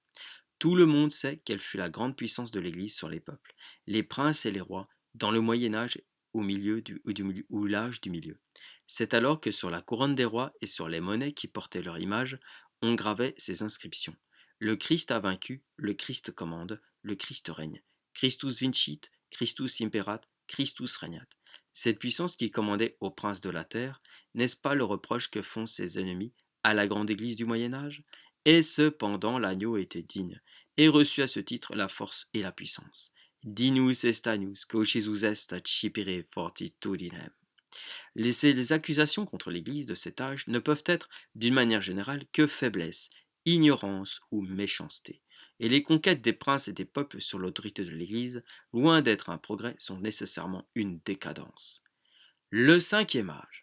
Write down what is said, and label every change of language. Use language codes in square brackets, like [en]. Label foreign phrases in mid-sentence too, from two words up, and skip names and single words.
[fr] Tout le monde sait quelle fut la grande puissance de l'Église sur les peuples, les princes et les rois, dans le Moyen Âge ou l'âge du milieu. C'est alors que sur la couronne des rois et sur les monnaies qui portaient leur image, on gravait ces inscriptions. Le Christ a vaincu, le Christ commande, le Christ règne. [la] Christus vincit, Christus imperat, Christus regnat. [fr] Cette puissance qui commandait aux princes de la terre, n'est-ce pas le reproche que font ses ennemis à la grande Église du Moyen Âge? Et cependant l'agneau était digne, et reçut à ce titre la force et la puissance. [la] Dignus est agnus, que Jesus est accipere fortitudinem. [fr] Les accusations contre l'Église de cet âge ne peuvent être, d'une manière générale, que faiblesse, ignorance ou méchanceté. Et les conquêtes des princes et des peuples sur l'autorité de l'Église, loin d'être un progrès, sont nécessairement une décadence. Le cinquième âge.